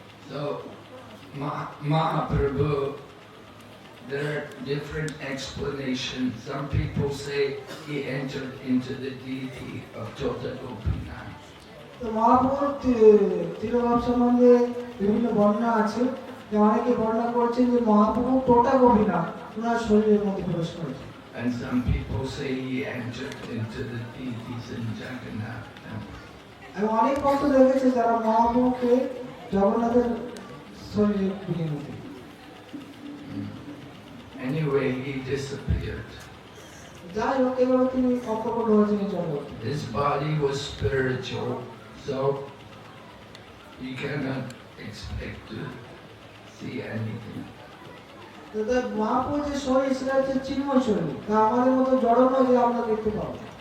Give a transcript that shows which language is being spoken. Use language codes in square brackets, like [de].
[en] So Mahaprabhu, there are different explanations. Some people say he entered into the deity of Tota Gopinath. [bn] তো মহাপ্রভুর তিরোভাব সম্বন্ধে বিভিন্ন বর্ণনা আছে, যে অনেকে বর্ণনা করছেন যে মহাপ্রভু টোটা গোপীনাথ ওনার শরীরের মধ্যে প্রবেশ করেছে। [en] And some people say he entered into the deities in Jagannath temple. [bn] আমি অনেক ভক্ত দেখেছি যারা মহাপ্রভুকে জগন্নাথের শরীরে বিলীন হতে। [en] Anyway, he disappeared. [bn] যাই হোক, এভাবে তিনি অপ্রকট হয়েছেন এই জগতে। [en] His body was spiritual, so you cannot expect to see anything. [bn] Mahaprabhu যে শরীর সেটা হচ্ছে চিন্ময় শরীর, তা আমাদের মতো জড় নয় যে আমরা দেখতে পাবো।